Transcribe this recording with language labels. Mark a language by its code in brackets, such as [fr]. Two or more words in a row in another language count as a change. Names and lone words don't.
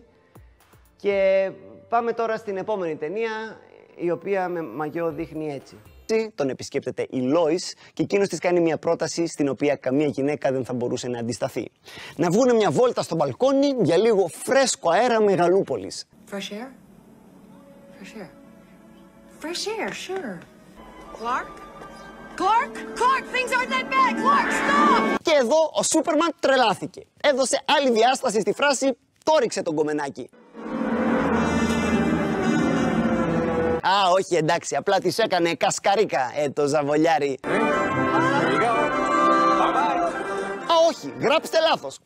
[el] Και πάμε τώρα στην επόμενη ταινία, η οποία με μαγιό δείχνει έτσι. Τον επισκέπτεται η Λόις και εκείνος της κάνει μια πρόταση στην οποία καμία γυναίκα δεν θα μπορούσε να αντισταθεί. Να βγούνε μια βόλτα στο μπαλκόνι για λίγο φρέσκο αέρα μεγαλούπολης. [en] Fresh air? Fresh air. Fresh air, sure. Clark? Clark? Clark, things aren't that bad! Clark, stop! [el] Και εδώ ο Σούπερμαν τρελάθηκε. Έδωσε άλλη διάσταση στη φράση, το ρίξε τον κομμενάκι. Α, όχι, εντάξει, απλά της έκανε κασκαρίκα, το ζαβολιάρι. Α, όχι, γράψτε λάθος.